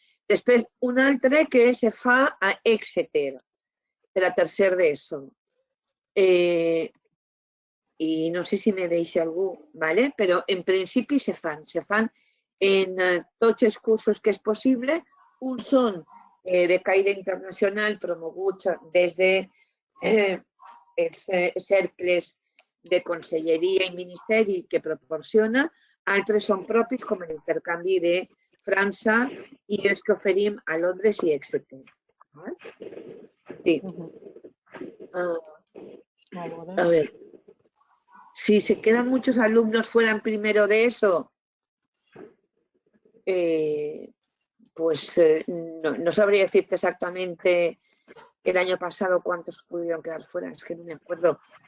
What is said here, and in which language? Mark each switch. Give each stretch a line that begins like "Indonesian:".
Catalan: Després, un altre que se fa a Exeter, per a tercer d'ESO. I no sé si me deixa algú, ¿vale? Però en principi se fan en tots els cursos que és possible. Uns són de caire internacional promoguts des de els cercles de conselleria i ministeri que proporciona, altres són propis com l'intercanvi de França i els que oferim a Londres i Exeter. Sí.
Spanish: A ver, si se quedan muchos alumnos fuera en primero de eso, pues no sabría decirte exactamente el año pasado cuántos pudieron quedar fuera, es que no me acuerdo.